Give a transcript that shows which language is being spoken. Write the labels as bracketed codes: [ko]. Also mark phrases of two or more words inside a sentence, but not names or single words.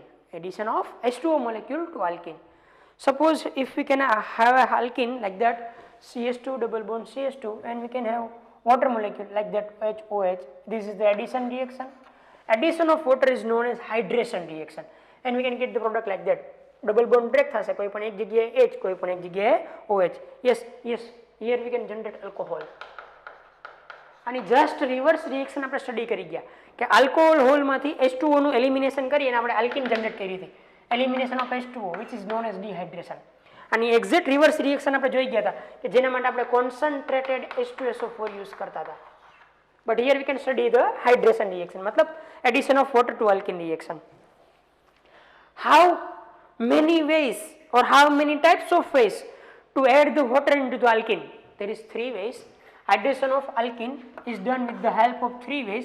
[en] Addition of H2O molecule to alkene. Suppose if we can have a alkene like that, CH2 double bond CH2, and we can have water molecule like that HOH. This is the addition reaction. Addition of water is known as hydration reaction, and we can get the product like that. Double bond break [gu] થશે કોઈ પણ એક જગ્યાએ H કોઈ પણ એક જગ્યાએ OH. [en] Yes, here we can generate alcohol. [gu] અને [en] just reverse reaction [gu] આપણે સ્ટડી કરી ગયા કે આલ્કોહોલ હોલમાંથી H2O નું એલિમિનેશન કરી અને આપણે આલ્કીન જનરેટ કરી હતી. [en] elimination of H2O which is known as dehydration. [gu] અને [en] exact reverse reaction [gu] આપણે જોઈ ગયા હતા કે જેના માટે આપણે [en] concentrated H2SO4 [gu] યુઝ કરતા હતા. [en] But here we can study the hydration reaction, matlab addition of water to alkene reaction. How many ways or how many types of ways to add the water into the alkene? There is 3 ways. Addition of alkene is done with the help of 3 ways.